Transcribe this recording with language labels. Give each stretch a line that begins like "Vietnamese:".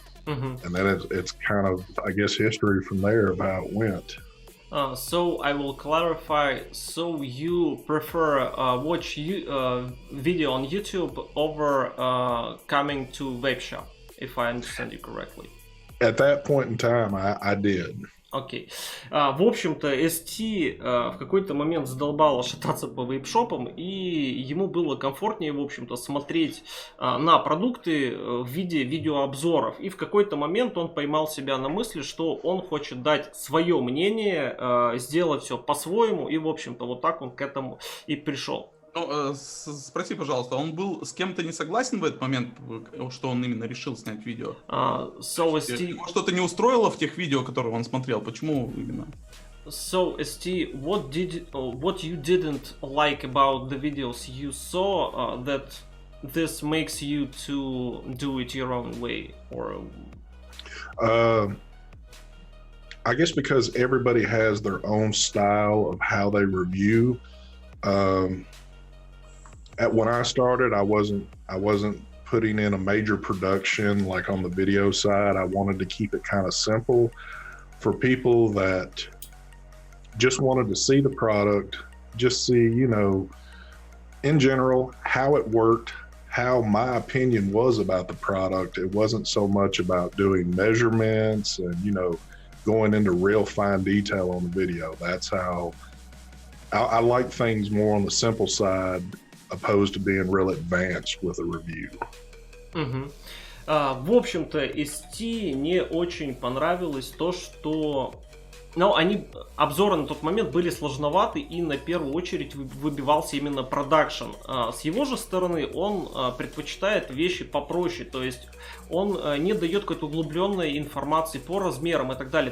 English: And then it's kind of, I guess, history from there of how it went. So I will clarify. So you prefer watch video on YouTube over coming to vape shop, if I understand you correctly. At that point in time, I did.
Russian: Окей. В общем-то, ST в какой-то момент задолбало шататься по вейпшопам, и ему было комфортнее, в общем-то, смотреть на продукты в виде видеообзоров. И в какой-то момент он поймал себя на мысли, что он хочет дать свое мнение, сделать все по-своему, и, в общем-то, вот так он к этому и пришел. Ну, спроси, пожалуйста, он был с кем-то не согласен в этот момент, что он именно решил снять видео? Его что-то не устроило в тех видео, которые он смотрел? Почему именно?
English: So, ST, what you didn't like about the videos you saw that this makes you to do it your own way, or? I guess because everybody has their own style of how they review. When I started, I wasn't putting in a major production like on the video side. I wanted to keep it kind of simple for people that just wanted to see the product, just see, you know, in general, how it worked, how my opinion was about the product. It wasn't so much about doing measurements and, you know, going into real fine detail on the video. That's how I like things more on the simple side, opposed to being real advanced with a review.
Russian: В общем-то, ST не очень понравилось то, что... Ну, обзоры на тот момент были сложноваты, и на первую очередь выбивался именно продакшн. С его же стороны он предпочитает вещи попроще, то есть он не дает какой-то углубленной информации по размерам и так далее.